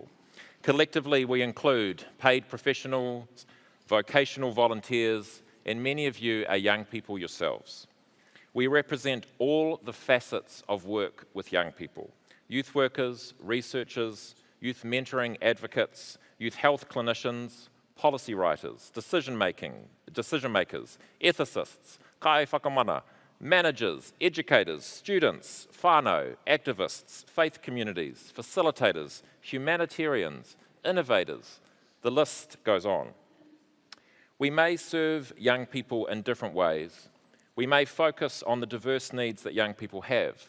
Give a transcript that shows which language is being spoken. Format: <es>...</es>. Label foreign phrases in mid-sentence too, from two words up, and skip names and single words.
<en>Collectively, we include paid professionals, vocational volunteers, and many of you are young people yourselves. We represent all the facets of work with young people: youth workers, researchers, youth mentoring advocates, youth health clinicians, policy writers, decision makers,</en> <mi>ethicists, kai whakamana,</mi> <en>managers, educators, students, whānau, activists, faith communities, facilitators, humanitarians, innovators. The list goes on. We may serve young people in different ways. We may focus on the diverse needs that young people have.</en>